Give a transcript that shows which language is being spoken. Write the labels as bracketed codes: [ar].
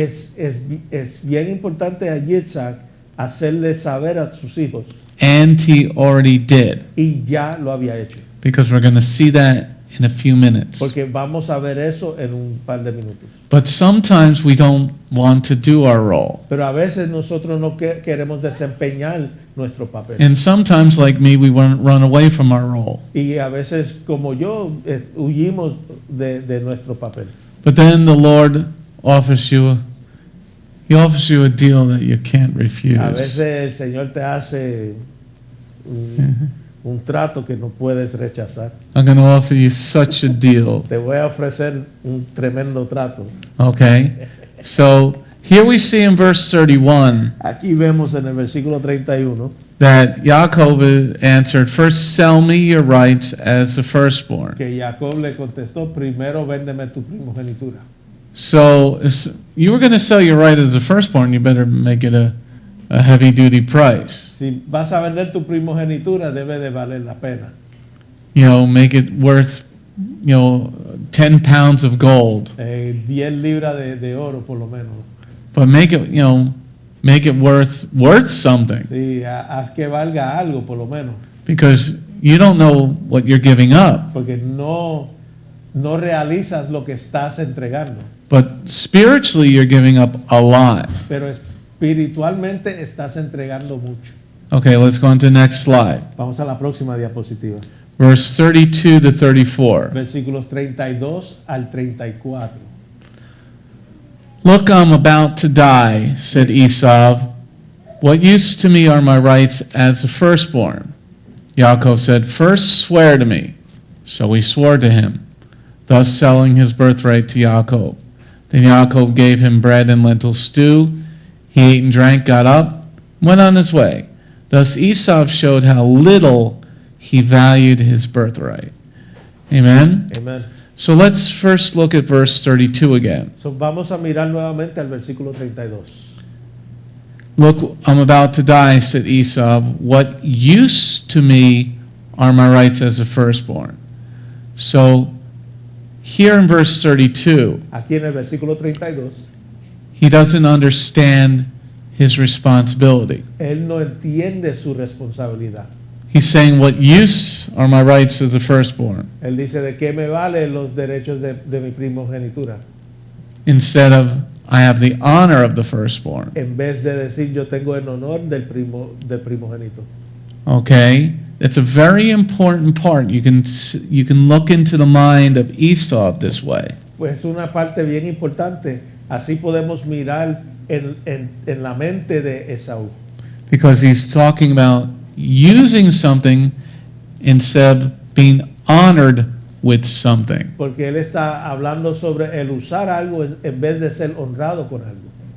[es] Es bien importante a Yitz'chak hacerle saber a sus hijos, [en] And he already did, [es] y ya lo había hecho. [en] because we're going to see that in a few minutes. [es] Porque vamos a ver eso en un par de minutos. [en] But sometimes we don't want to do our role. [es] Pero a veces nosotros no queremos desempeñar nuestro papel. [en] And sometimes, like me, we run away from our role. [es] Y a veces, como yo, huimos de nuestro papel. [en] But then the Lord offers you a deal that you can't refuse. [es] A veces el Señor te hace un trato que no puedes rechazar. [en] I'm going to offer you such a deal. [es] Te voy a ofrecer un tremendo trato. [en] Okay? So here we see in verse 31 [es] Aquí vemos en el versículo 31 [en] that Yaakov answered, "First sell me your rights as a firstborn." [es] que Jacob le contestó, primero véndeme tu primogenitura. [en] So if you were going to sell your right as a firstborn, you better make it a heavy duty price. [es] Si vas a vender tu primogenitura, debe de valer la pena. [en] Make it worth, 10 pounds of gold. [es] 10 libras de oro por lo menos. [en] But make it worth something, [es] Sí, haz que valga algo por lo menos. [en] because you don't know what you're giving up. [es] Porque no realizas lo que estás entregando. [en] But spiritually, you're giving up a lot. [es] Pero espiritualmente estás entregando mucho. [en] Okay, let's go on to the next slide. [es] Vamos a la próxima diapositiva. [en] Verse 32 to 34. [es] Versículos 32 al 34. [en] "Look, I'm about to die," said Esav. "What use to me are my rights as a firstborn?" Yaakov said, "First swear to me." So he swore to him, thus selling his birthright to Yaakov. Then Yaakov gave him bread and lentil stew. He ate and drank, got up, went on his way. Thus Esav showed how little he valued his birthright. Amen? Amen. So let's first look at verse 32 again. [es] So, vamos a mirar nuevamente al versículo 32. [en] "Look, I'm about to die," said Esav. "What use to me are my rights as a firstborn?" So here in verse 32, [es] Aquí en el versículo 32, [en] he doesn't understand his responsibility. [es] él no entiende su responsabilidad. [en] He's saying, "What use are my rights as a firstborn?" [es] Él dice, ¿de qué me valen los derechos de mi primogenitura? [en] Instead of, "I have the honor of the firstborn." [es] En vez de decir, yo tengo el honor del primogénito. [en] Okay? It's a very important part. You can look into the mind of Esau this way. [es] Pues es una parte bien importante. Así podemos mirar en la mente de Esaú. [en] Because he's talking about using something instead of being honored with something. [es] Porque él está hablando sobre el usar algo en vez de ser honrado con algo.